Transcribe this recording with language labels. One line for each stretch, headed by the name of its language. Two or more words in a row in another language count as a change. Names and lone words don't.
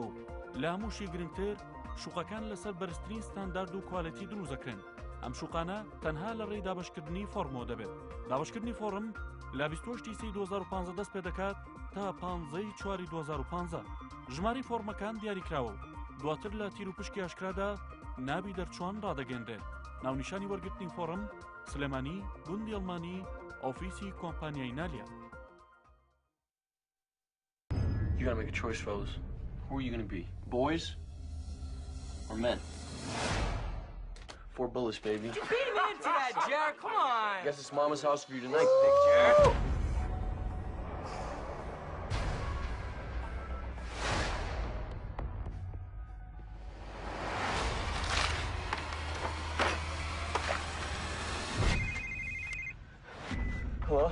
Central Kurdish: لە هەمووشی گرنگتر شوقەکان لەسەر بەرزترین ستاندارد و کوالەتی دروست دەکرێن ئەم شوقانە تەنها لە ڕێی دابەشکردنی فۆرمەوە دەبێت دابەشکردنی فۆرم لە 28 2015 دەست پێ دەکات تا 15 4 2015 ژماری فۆرمەکان دیاریکراوە و دواتر لە تیر و پشکی ئاشکرادا نابی دەرچوان ڕادەگەندرێت ناونیشانی وەرگرتنی فۆرم سلێمانی گوندی ئەڵمانی ئۆفیسی کۆمپانیای نالیا
English: You gotta make a choice, fellas. Who are you gonna be? Boys or men? 4 bullets, baby. You beat him into that, Jared. Come on. Guess it's Mama's house for you tonight, big Jared. Hello?